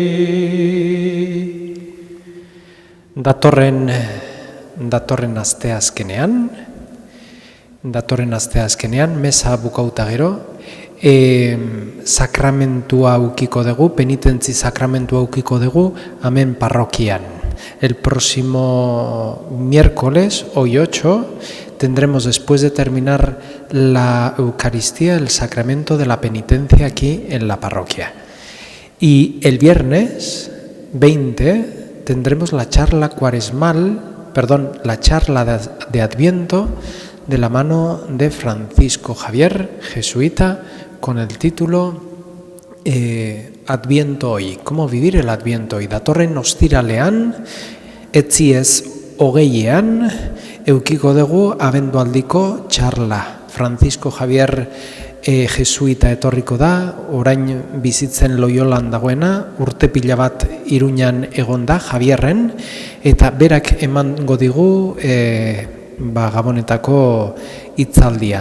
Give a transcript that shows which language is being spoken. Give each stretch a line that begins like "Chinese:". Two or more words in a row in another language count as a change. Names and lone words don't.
Basque: Datorren asteazkenean, mesa bukauta gero, sakramentua aukiko dugu, penitentzi sakramentua aukiko dugu, hemen parrokian.
Spanish: El próximo miércoles, hoy 8, tendremos, después de terminar la Eucaristía, el sacramento de la penitencia aquí en la parroquia. Y el viernes 20 tendremos la charla la charla de Adviento de la mano de Francisco Javier, jesuita, con el título Adviento hoy, cómo vivir el Adviento hoy.
Basque: Datorren ostiralean, etzi ez hogeian, eukiko dugu abendualdiko txarla. Francisco Javier jesuita etorriko da, orain bizitzen Loiolan dagoena, urte pila bat Iruñan egon da Javierren, eta berak emango digu Gabonetako hitzaldia.